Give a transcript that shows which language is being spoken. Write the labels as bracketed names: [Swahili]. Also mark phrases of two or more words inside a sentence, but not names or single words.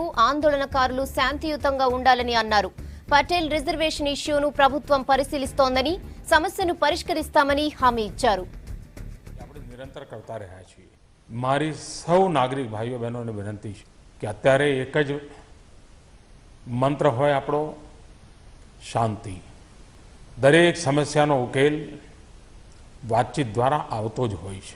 [Telugu] ఆందోళనకారులు శాంతియుతంగా ఉండాలని అన్నారు. పటేల్ రిజర్వేషన్ ఇష్యూను ప్రభుత్వం పరిశీలిస్తోందని, సమస్యను పరిష్కరిస్తామని హామీ ఇచ్చారు. [Gujarati] નિરંતર કરતા રહ્યા છીએ. મારી સૌ નાગરિક ભાઈઓ બહેનોને વિનંતી છે કે અત્યારે એક જ મંત્ર હોય આપણો, શાંતિ. દરેક સમસ્યાનો ઉકેલ વાતચીત દ્વારા આવતો જ હોય છે.